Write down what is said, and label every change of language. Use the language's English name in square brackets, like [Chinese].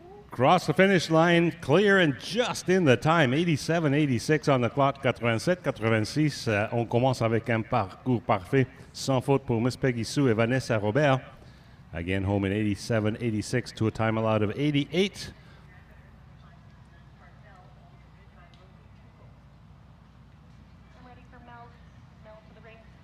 [English] Cross the finish line, clear and just in the time. 87-86 on the clock, 87-86. [French] On commence avec un parcours parfait, sans faute pour Miss Peggy Sue et Vanessa Robert. [English] Again, home in 87-86 to a time allowed of 88. I'm ready for Mel. Mel to the ring.